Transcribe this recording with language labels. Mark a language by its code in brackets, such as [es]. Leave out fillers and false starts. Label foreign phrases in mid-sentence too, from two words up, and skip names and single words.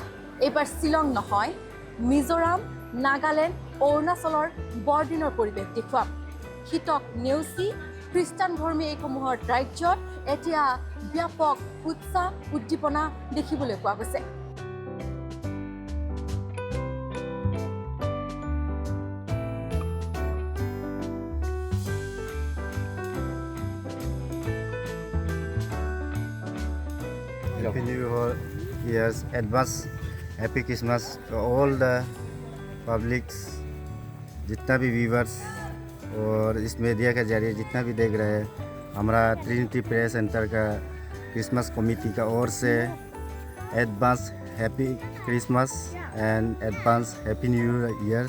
[as] এইবাৰ শ্বিলং নহয়, মিজোৰাম, নাগালেণ্ড, অৰুণাচলৰ বৰদিনৰ পৰিৱেশ দেখুৱাম। শীতক নেওচি খ্ৰীষ্টান ধৰ্মী এইসমূহৰ ৰাজ্যত এতিয়া ব্যাপক উৎসাহ উদ্দীপনা দেখিবলৈ পোৱা গৈছে। [en] Happy New Year's advance, Happy Christmas to all the publics, [hi] जितना भी व्यूवर्स और इस मीडिया के जरिए जितना भी देख रहे हैं, हमारा ट्रिनिटी प्रेयर सेंटर का [en] Christmas committee [hi] का ओर से [en] Advance Happy Christmas and Advance Happy New Years.